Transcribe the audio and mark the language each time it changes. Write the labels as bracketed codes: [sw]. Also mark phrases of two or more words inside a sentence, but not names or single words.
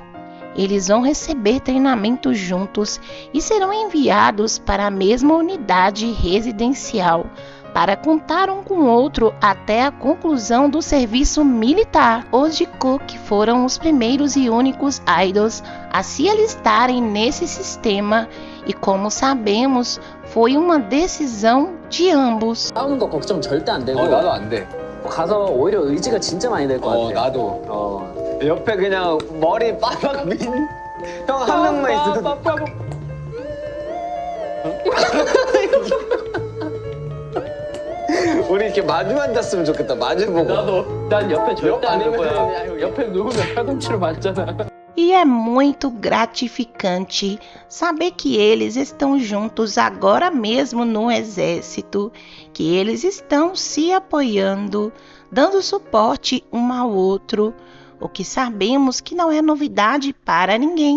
[pt] Eles vão receber treinamento juntos e serão enviados para a mesma unidade residencial para contar um com o outro até a conclusão do serviço militar. Os Jungkook foram os primeiros e únicos idols a se alistarem nesse sistema e, como sabemos, foi uma decisão de ambos. [ko] 싸우는 거 걱정 절대 안 되고. 나도 안 돼. 가서 오히려 의지가 진짜 많이 될 것 같아. 나도. 옆에 그냥 머리 빠박 민 형 한 명만 있어도 우리 이렇게 마주 앉았으면 좋겠다. 마주 보고. 나도. 난 옆에 절대 안 될 거야. 아니면 옆에 누우면 팔꿈치로 맞잖아. [pt] E é muito gratificante saber que eles estão juntos agora mesmo no exército, que eles estão se apoiando, dando suporte um ao outro, o que sabemos que não é novidade para ninguém.